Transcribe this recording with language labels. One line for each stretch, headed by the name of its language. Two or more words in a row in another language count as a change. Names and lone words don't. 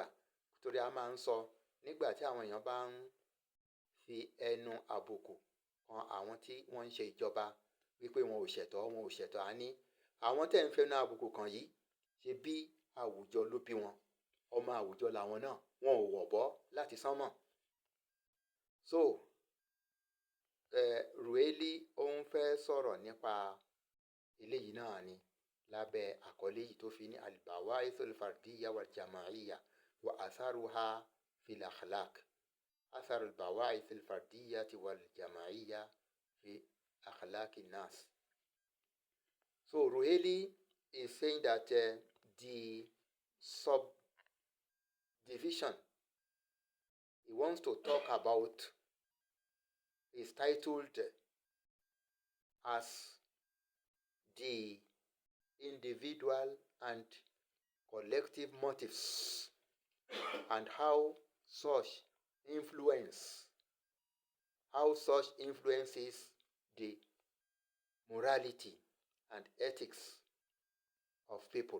Yoruba: Torí a máa ń sọ nígbà tí àwọn èèyàn bá ń fi ẹnu àbùkù kan àwọn tí wọ́n ń ṣe ìjọba wípé wọn ò ṣẹ̀tọ́, a ní àwọn tẹ́ ń fẹnu àbùkù kan yìí ṣe bí àwùjọ ló bí wọn, ọmọ àwùjọ làwọn náà, wọn ò wọ̀bọ́ láti sánmọ̀. So Ruhaili ó ń fẹ́ sọ̀rọ̀ nípa eléyìí náà ni lábẹ́ àkọlé yìí tó fi ní
Arabic: البواعث الفردية والجماعية وأثرها في الأخلاق. أثر البواعث الفردية والجماعية في أخلاق الناس.
English: So Ruhaili is saying that the subdivision he wants to talk about is titled as the individual and collective motives and how such influences the morality and ethics of people.